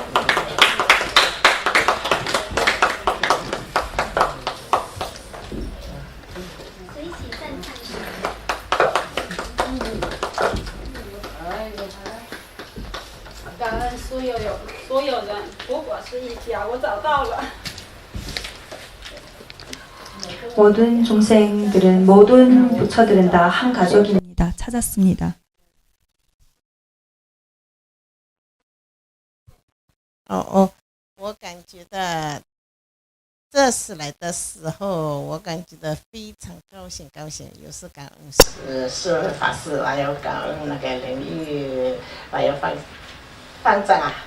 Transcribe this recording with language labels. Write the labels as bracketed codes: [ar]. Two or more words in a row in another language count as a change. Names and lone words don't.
[zh] 感恩所有人，不过是一家，我找到了。 [ko] 모든 중생들은 모든 부처들은 다 한 가족입니다. 찾았습니다. [zh] 我感觉到这次来的时候，我感觉到非常高兴，又是感恩是法师，还有感恩那个灵玉，还有方丈啊。